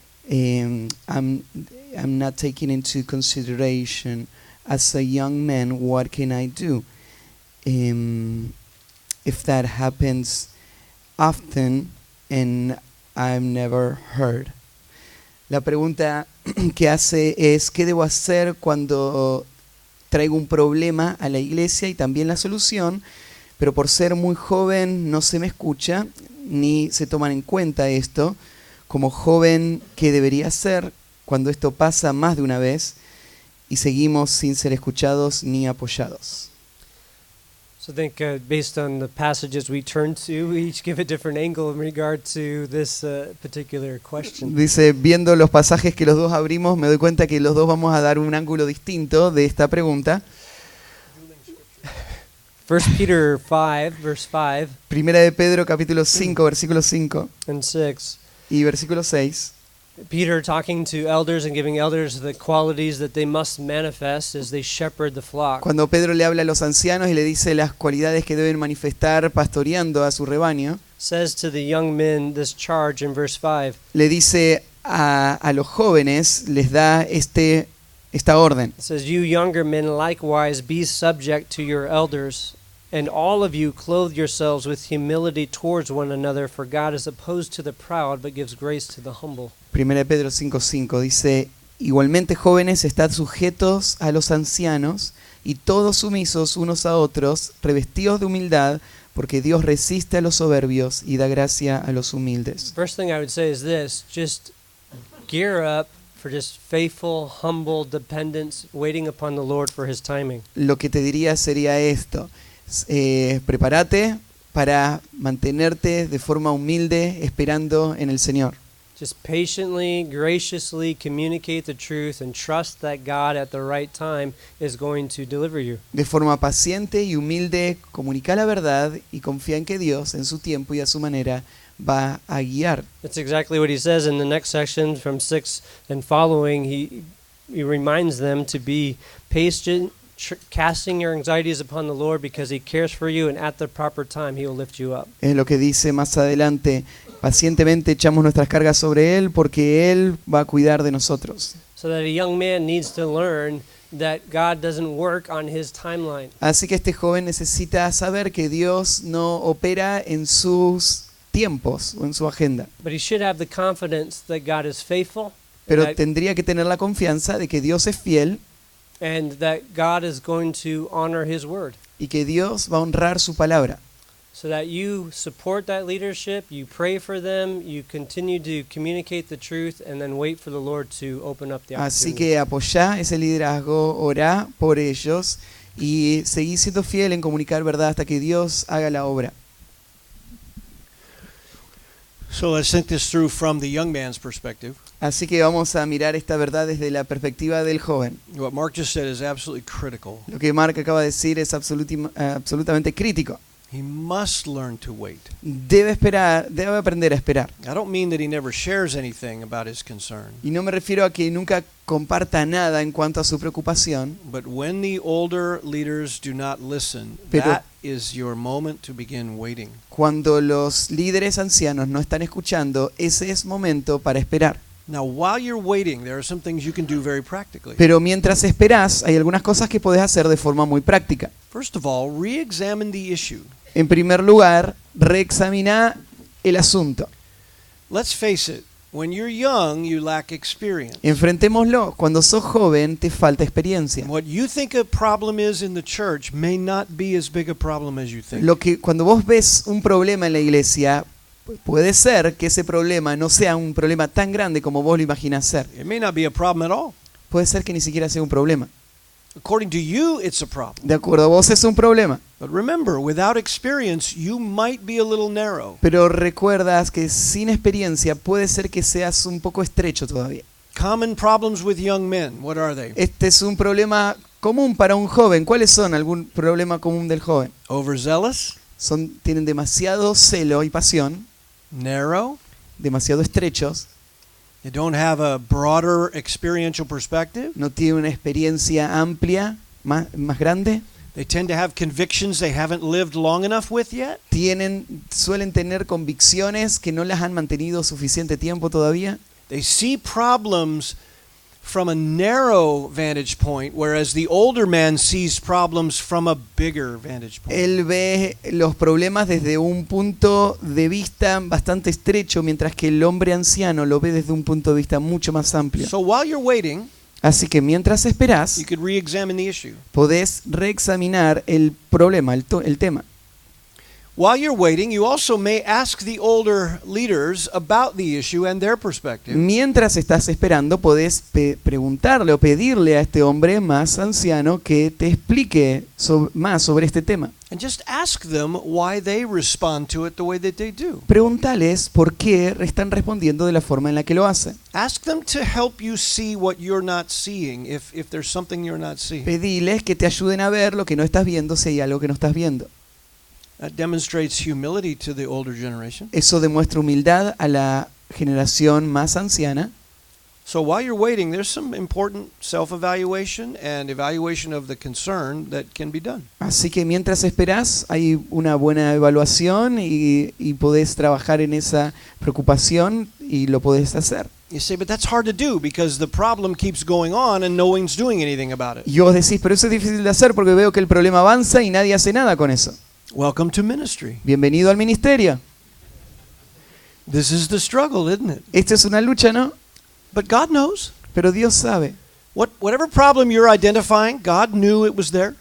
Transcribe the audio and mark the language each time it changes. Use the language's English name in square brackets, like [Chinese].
[English] I'm not taken into consideration as a young man. What can I do? If that happens often and I'm never heard. [Spanish] La pregunta que hace es, ¿qué debo hacer cuando traigo un problema a la iglesia y también la solución, pero por ser muy joven no se me escucha ni se toman en cuenta esto? Como joven, ¿qué debería hacer cuando esto pasa más de una vez y seguimos sin ser escuchados ni apoyados? [English] So I think based on the passages we turn to, we each give a different angle in regard to this particular question. [Spanish] Dice, viendo los pasajes que los dos abrimos, me doy cuenta que los dos vamos a dar un ángulo distinto de esta pregunta. [English] 1 Peter 5, verse 5 [Spanish] Primera de Pedro, capítulo 5, versículo 5 [English] and 6. [Spanish] y versículo 6. [English] Peter talking to elders and giving elders the qualities that they must manifest as they shepherd the flock. [Spanish] Cuando Pedro le habla a los ancianos y le dice las cualidades que deben manifestar pastoreando a su rebaño, [English] Says to the young men this charge in verse 5. [Spanish] le dice a los jóvenes, les da esta orden. [English] It says, "You younger men likewise be subject to your elders, And all of you clothe yourselves with humility towards one another, for God is opposed to the proud, but gives grace to the humble. [Spanish] 1 Pedro 5:5 dice, igualmente jóvenes, estad sujetos a los ancianos y todos sumisos unos a otros, revestidos de humildad, porque Dios resiste a los soberbios y da gracia a los humildes. [English] First thing I would say is this: just gear up for just faithful, humble dependence, waiting upon the Lord for His timing. [Spanish] Lo que te diría sería esto, prepárate para mantenerte de forma humilde esperando en el Señor. [English] Just patiently, graciously communicate the truth and trust that God at the right time is going to deliver you. [Spanish] De forma paciente y humilde comunica la verdad y confía en que Dios en su tiempo y a su manera va a guiar. [English] That's exactly what he says in the next section from 6 and following. He reminds them to be patient, casting your anxieties upon the Lord because He cares for you, and at the proper time He will lift you up. [Spanish] Es lo que dice más adelante, pacientemente echamos nuestras cargas sobre Él porque Él va a cuidar de nosotros. [English] So that a young man needs to learn that God doesn't work on his timeline. [Spanish] Así que este joven necesita saber que Dios no opera en sus tiempos o en su agenda, [English] But he should have the confidence that God is faithful, [Spanish] pero [English] that- [Spanish] tendría que tener la confianza de que Dios es fiel [English] and that God is going to honor His word. [Spanish] y que Dios va a honrar su palabra. [English] So that you support that leadership, you pray for them, you continue to communicate the truth, and then wait for the Lord to open up the [Spanish] Así [English] opportunity. [Spanish] que apoyá ese liderazgo, orá por ellos y seguí siendo fiel en comunicar verdad hasta que Dios haga la obra. [English] So let's think this through from the young man's perspective. [Spanish] Así que vamos a mirar esta verdad desde la perspectiva del joven. [English] What Mark just said is absolutely critical. [Spanish] Lo que Mark acaba de decir es absolutamente crítico. [English] He must learn to wait. [Spanish] Debe esperar, debe aprender a esperar. [English] I don't mean that he never shares anything about his concern, [Spanish] Y no me refiero a que nunca comparta nada en cuanto a su preocupación, [English] but when the older leaders do not listen, [Spanish] Pero- [English] that is your moment to begin waiting. [Spanish] cuando los líderes ancianos no están escuchando, ese es momento para esperar. [English] Now, while you're waiting, there are some things you can do very practically. [Spanish] Pero mientras esperás, hay algunas cosas que podés hacer de forma muy práctica. [English] First of all, re-examine the issue. [Spanish] En primer lugar, reexamina el asunto. [English] Let's face it, when you're young, you lack experience. [Spanish] Enfrentémoslo. Cuando sos joven, te falta experiencia. [English] What you think a problem is in the church may not be as big a problem as you think. [Spanish] Lo que cuando vos ves un problema en la iglesia, puede ser que ese problema no sea un problema tan grande como vos lo imaginás ser. [English] It may not be a problem at all. [Spanish] Puede ser que ni siquiera sea un problema. [English] According to you, it's a problem. [Spanish] De acuerdo a vos es un problema. [English] But remember, without experience, you might be a little narrow. [Spanish] Pero recuerdas que sin experiencia puede ser que seas un poco estrecho todavía. [English] Common problems with young men, what are they? [Spanish] Este es un problema común para un joven. ¿Cuáles son algún problema común del joven? [English] Overzealous, [Spanish] Tienen demasiado celo y pasión, [English] narrow, [Spanish] demasiado estrechos, [English] they don't have a broader experiential perspective, [Spanish] no tienen una experiencia amplia, más grande, [English] they tend to have convictions they haven't lived long enough with yet, [Spanish] suelen tener convicciones que no las han mantenido suficiente tiempo todavía. [English] they see problems from a narrow vantage point, whereas the older man sees problems from a bigger vantage point. [Spanish] Él ve los problemas desde un punto de vista bastante estrecho, mientras que el hombre anciano lo ve desde un punto de vista mucho más amplio. [English] So while you're waiting, [Spanish] Así que mientras esperás, [English] you could re-examine the issue. [Spanish] podés reexaminar el problema, el tema. [English] While you're waiting, you also may ask the older leaders about the issue and their perspective. [Spanish] Mientras estás esperando, podés preguntarle o pedirle a este hombre más anciano que te explique más sobre este tema. [English] And just ask them why they respond to it the way that they do. [Spanish] Pregúntales por qué están respondiendo de la forma en la que lo hacen. [English] Ask them to help you see what you're not seeing, if there's something you're not seeing. [Spanish] Pediles que te ayuden a ver lo que no estás viendo si hay algo que no estás viendo. [English] That demonstrates humility to the older generation. [Spanish] Eso demuestra humildad a la generación más anciana. [English] So while you're waiting, there's some important self-evaluation and evaluation of the concern that can be done. [Spanish] Así que mientras esperás, hay una buena evaluación y podés trabajar en esa preocupación y lo podés hacer. [English] You say, but that's hard to do because the problem keeps going on and no one's doing anything about it. [Spanish] Y vos decís, pero eso es difícil de hacer porque veo que el problema avanza y nadie hace nada con eso. [English] Welcome to ministry. [Spanish] Bienvenido al ministerio. [English] This is the struggle, isn't it? [Spanish] Esta es una lucha, ¿no? [English] But God knows. [Spanish] Pero Dios sabe. [English] Whatever problem you're identifying, God knew it was there.